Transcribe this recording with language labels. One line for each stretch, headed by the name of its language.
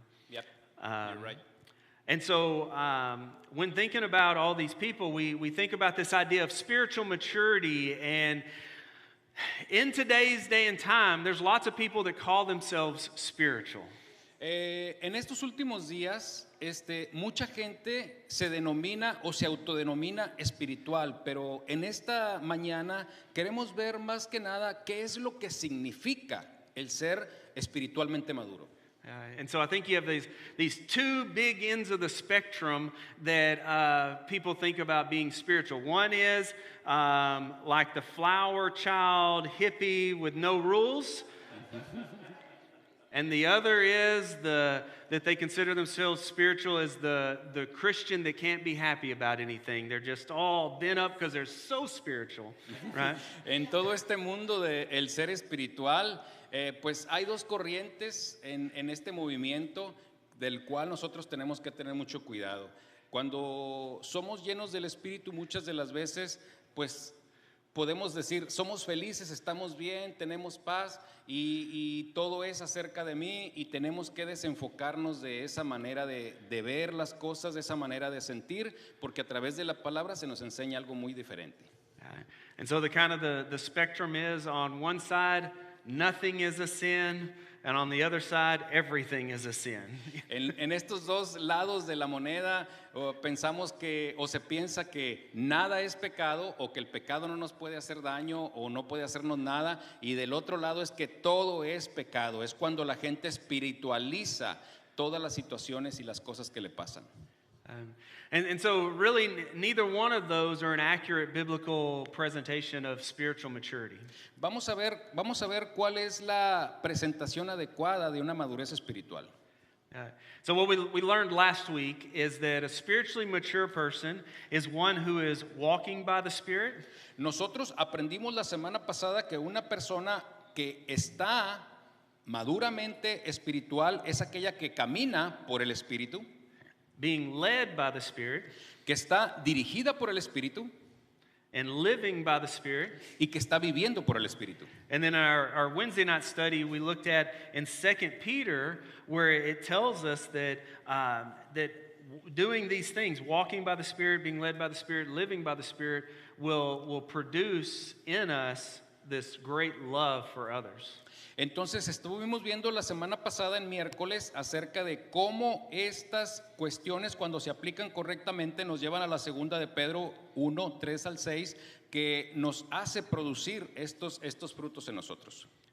English: Yep, you're right. And so when thinking about all these people, we think about this idea of spiritual maturity. And in today's day and time, there's lots of people that call themselves spiritual.
Spanish: En estos últimos días, mucha gente se denomina o se autodenomina espiritual, pero en esta mañana queremos ver más que nada qué es lo que significa el ser espiritualmente maduro.
English: And so I think you have these two big ends of the spectrum that people think about being spiritual. One is like the flower child hippie with no rules. And the other is that they consider themselves spiritual as the Christian that can't be happy about anything. They're just all bent up because they're so spiritual, right?
Spanish: En todo este mundo de el ser espiritual, pues hay dos corrientes en este movimiento del cual nosotros tenemos que tener mucho cuidado. Cuando somos llenos del Espíritu, muchas de las veces, pues podemos decir, somos felices, estamos bien, tenemos paz y todo es acerca de mí, y tenemos que desenfocarnos de esa manera de ver las cosas, de esa manera de sentir, porque a través de la palabra se nos enseña algo muy diferente.
English: And so the spectrum is on one side, nothing is a sin, and on the other side, everything is a sin.
Spanish: En estos dos lados de la moneda pensamos que o se piensa que nada es pecado o que el pecado no nos puede hacer daño o no puede hacernos nada, y del otro lado es que todo es pecado. Es cuando la gente espiritualiza todas las situaciones y las cosas que le pasan.
English: And so really neither one of those are an accurate biblical presentation of spiritual maturity.
Spanish: Vamos a ver cuál es la presentación adecuada de una madurez espiritual.
English: So what we learned last week is that a spiritually mature person is one who is walking by the Spirit.
Spanish: Nosotros aprendimos la semana pasada que una persona que está maduramente espiritual es aquella que camina por el Espíritu,
English: being led by the Spirit,
Spanish: que está dirigida por el Espíritu
English: and living by the Spirit.
Spanish: y que está viviendo por el Espíritu.
English: And then our Wednesday night study, we looked at in 2 Peter, where it tells us that, that doing these things, walking by the Spirit, being led by the Spirit, living by the Spirit, will produce in us this great love for others.
Spanish: Entonces estuvimos viendo la semana pasada en miércoles acerca de cómo estas cuestiones, cuando se aplican correctamente, nos llevan a la segunda de Pedro 1, 3 al 6, que nos hace producir estos frutos en nosotros.